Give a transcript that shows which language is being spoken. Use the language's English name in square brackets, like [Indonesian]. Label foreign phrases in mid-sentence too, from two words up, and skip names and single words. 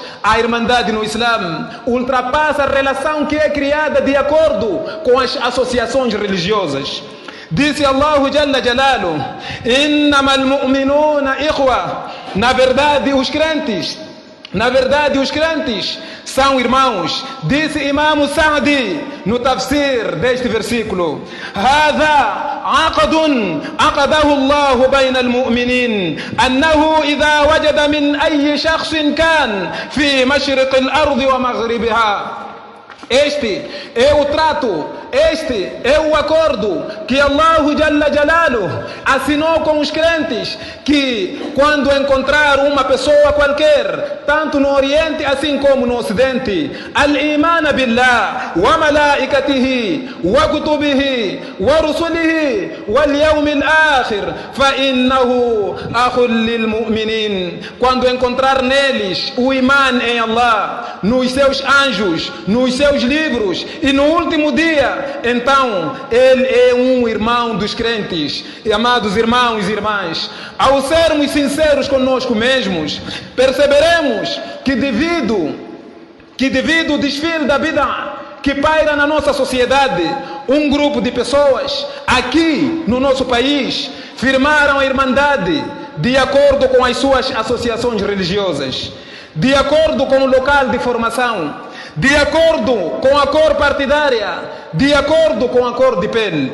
[Portuguese] A irmandade no Islam ultrapassa a relação que é criada de acordo com as associações religiosas. Disse Allah [Arabic] جل جلاله: إنما المؤمنون إخوة. [Portuguese] Na verdade os crentes são irmãos. Disse Imam Sa'di no tafsir deste versículo: [Arabic] هذا عقد عقده الله بين المؤمنين أنه إذا وجد من أي شخص كان في مشرق الأرض ومغربها. [Portuguese] Este é o trato, este é o acordo que Allah [Arabic] جل جلاله [Portuguese] assinou com os crentes, que quando encontrar uma pessoa qualquer, tanto no Oriente assim como no Ocidente, [Arabic] الإيمان بالله و ملائكته و كتبه و رسله و اليوم الآخر فإنه أخ للمؤمنين. [Portuguese] Quando encontrar neles o iman em Allah, nos seus anjos, nos seus livros e no último dia, então ele é um irmão dos crentes. E, amados irmãos e irmãs, ao sermos sinceros conosco mesmos, perceberemos que devido ao desfile da bid'ah que paira na nossa sociedade, um grupo de pessoas aqui no nosso país firmaram a irmandade de acordo com as suas associações religiosas, de acordo com o local de formação, de acordo com a cor partidária, de acordo com a cor de pele.